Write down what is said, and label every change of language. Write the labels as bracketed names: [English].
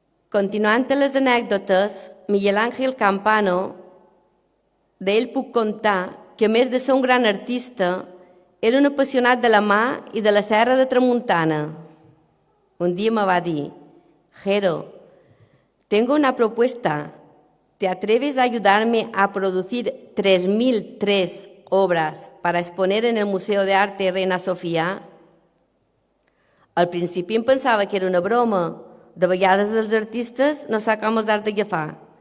[Catalan] Continuant les anècdotes, Miguel Ángel Campano, d'ell puc contar que, a més de ser un gran artista, era un apassionat de la mà i de la serra de Tramuntana. Un dia me va dir: Jero, [Spanish] tengo una propuesta. ¿Te atreves a ayudarme a producir 3003 obras para exponer en el Museo de Arte Reina Sofía? [Catalan] Al principi em pensava que era una broma. De vegades els artistes no saben com els has d'agafar.